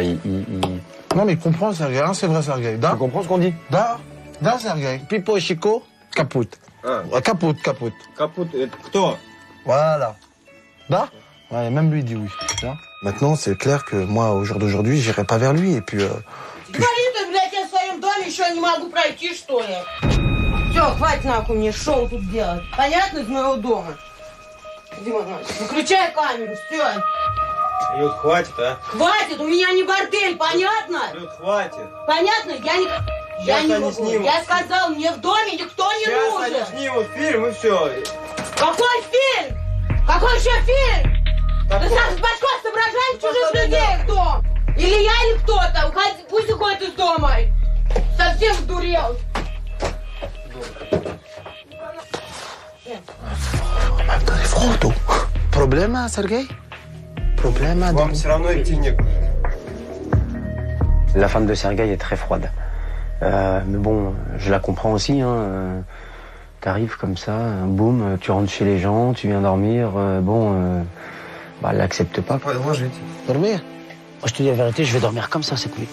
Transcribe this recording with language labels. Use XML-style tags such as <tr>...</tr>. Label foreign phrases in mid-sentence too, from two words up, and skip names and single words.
<fr>Non mais il comprend Sergueï, hein, c'est vrai Sergueï. Tu comprends ce qu'on dit? Da Sergueï. Pipo et Chico, kaput. Kaput. Kaput, et кто? Voilà. Da? Ouais, même lui dit oui. Maintenant, c'est clair que moi, au jour d'aujourd'hui, j'irai pas vers lui et puis...</fr> <ru>Говорит, блядь, я в своем доме еще не могу пройти, что ли? Все, хватит нахуй мне шоу тут делать. Понятно, из моего дома? Дима, выключай камеру, все. Люд, хватит, а? Хватит, у меня не бордель, понятно? Люд, хватит. Понятно? Я не могу. Снимут. Я сказал, мне в доме никто не Сейчас нужен. они снимут фильм и все. Какой фильм? Какой еще фильм? Ты сам с башкой соображаешь чужих людей в дом? Или я, или кто-то? Пусть уходит из дома. Совсем сдурел. Frodo.</ru> <fr>Problème, Sergueï? Problème,</fr> <ru>Вам все равно идти некуда.</ru> <fr>La femme de Sergueï est très froide. Mais bon, je la comprends aussi. Hein. T'arrives comme ça, boum, tu rentres chez les gens, tu viens dormir. Elle l'accepte pas. Ouais, moi je vais dormir. Moi, je te dis la vérité, je vais dormir comme ça cette nuit.</fr>